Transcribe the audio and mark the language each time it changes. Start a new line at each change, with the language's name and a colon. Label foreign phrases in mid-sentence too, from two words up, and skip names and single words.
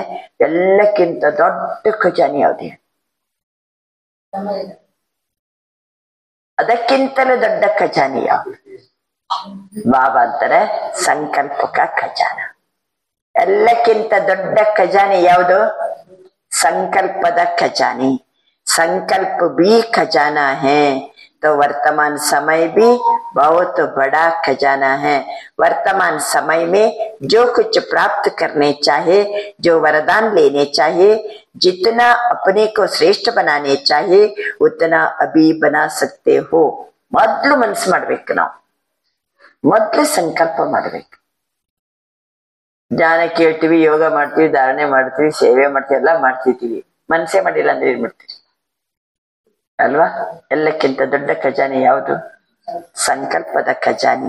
Kannada: ಎಲ್ಲಕ್ಕಿಂತ ದೊಡ್ಡ ಖಜಾನೆ ಯಾವ್ದು? ಅದಕ್ಕಿಂತಲೂ ದೊಡ್ಡ ಖಜಾನೆ ಯಾವುದು? ಬಾಬಾ ಅಂತಾರೆ
Hindi: संकल्पक खजाना.
Kannada: ಎಲ್ಲಕ್ಕಿಂತ ದೊಡ್ಡ ಖಜಾನೆ ಯಾವುದು? ಸಂಕಲ್ಪದ ಖಜಾನೆ.
Hindi: संकल्प भी खजाना है, तो वर्तमान समय भी बहुत बड़ा खजाना है. वर्तमान समय में जो कुछ प्राप्त करने चाहे, जो वरदान लेने चाहिए, जितना अपने को श्रेष्ठ बनाने चाहिए उतना अभी बना सकते हो.
Kannada: ಮೊದಲು ಮನಸ್ಸು ಮಾಡ್ಬೇಕು. ನಾವು ಮೊದಲು ಸಂಕಲ್ಪ ಮಾಡ್ಬೇಕು. ಜ್ಞಾನ ಕೇಳ್ತೀವಿ, ಯೋಗ ಮಾಡ್ತೀವಿ, ಧಾರಣೆ ಮಾಡ್ತೀವಿ, ಸೇವೆ ಮಾಡ್ತೀವಿ, ಎಲ್ಲ ಮಾಡ್ತಿದ್ದೀವಿ. ಮನಸ್ಸೇ ಮಾಡಿಲ್ಲ ಅಂದ್ರೆ ಏನ್ ಮಾಡ್ತೀವಿ ಅಲ್ವಾ? ಎಲ್ಲಕ್ಕಿಂತ ದೊಡ್ಡ ಖಜಾನೆ ಯಾವುದು? ಸಂಕಲ್ಪದ ಖಜಾನೆ.